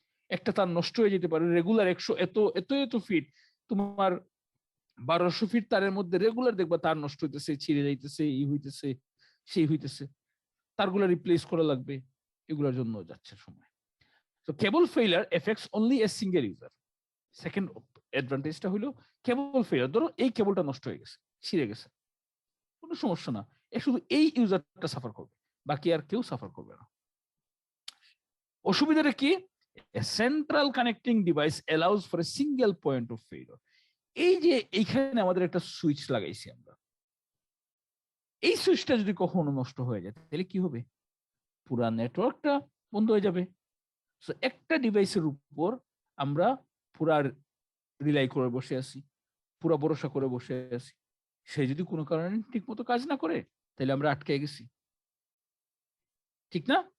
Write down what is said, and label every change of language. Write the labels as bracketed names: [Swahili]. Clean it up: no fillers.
[Bangla] একটা তার নষ্ট হয়ে যেতে পারে, রেগুলার 100 এত ফিট, তোমার 1200 ফিট তারের মধ্যে রেগুলার দেখবা তার নষ্ট হইতেছে, ছিঁড়ে যাইতেছে, এই হইতেছে সেই হইতেছে, তারগুলো রিপ্লেস করা লাগবে, এগুলোর জন্য যাচ্ছে সময়। [English] তো cable failure affects only a single user. [Bangla] Second অ্যাডভান্টেজটা হলো কেবল ফেইলার। ধরো এই কেবলটা নষ্ট হয়ে গেছে, ছিঁড়ে গেছে, কোনো সমস্যা না, শুধু এই ইউজারটা সাফার করবে, বাকি আর কেউ সাফার করবে না। অসুবিধাটা কি? [English] A central connecting device allows for a single point of failure. [Bangla] এই যে এইখানে আমাদের একটা সুইচ লাগাইছি আমরা, এই সুইচটা যদি কখনো নষ্ট হয়ে যায় তাহলে কি হবে? পুরা নেটওয়ার্কটা বন্ধ হয়ে যাবে। সো একটা ডিভাইসের উপর আমরা পুরা রিলাই করে বসে আছি, পুরা ভরসা করে বসে আছি, সে যদি কোনো কারণে ঠিক মতো কাজ না করে তাহলে আমরা আটকে গেছি, ঠিক না?